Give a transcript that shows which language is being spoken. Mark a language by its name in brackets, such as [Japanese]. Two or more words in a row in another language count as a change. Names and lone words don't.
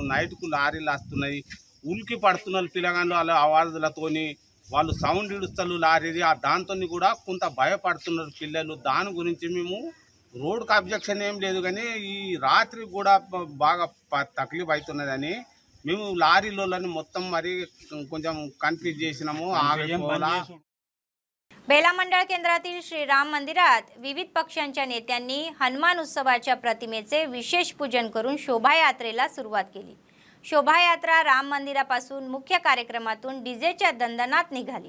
[Telugu] నైట్కు లారీలు వస్తున్నాయి, ఉలికి పడుతున్నారు పిల్లగాళ్ళు వాళ్ళ ఆవాజులతోని, వాళ్ళు సౌండ్ ఇడుస్తారు లారీది, ఆ దాంతో కూడా కొంత భయపడుతున్నారు పిల్లలు। దాని గురించి మేము రోడ్డుకు అబ్జెక్షన్ ఏం లేదు, కానీ ఈ రాత్రి కూడా బాగా తక్లీఫ్ అవుతున్నదని మేము లారీలోని మొత్తం మరి కొంచెం कन्फ्यूज చేసినాము। [Marathi] बेला मंडळ केंद्रातील श्रीराम मंदिरात विविध पक्षांच्या नेत्यांनी हनुमान उत्सवाच्या प्रतिमेचे विशेष पूजन करून शोभायात्रेला सुरुवात केली। शोभायात्रा राम मंदिरापासून मुख्य कार्यक्रमातून डीजेच्या दंदनात निघाली।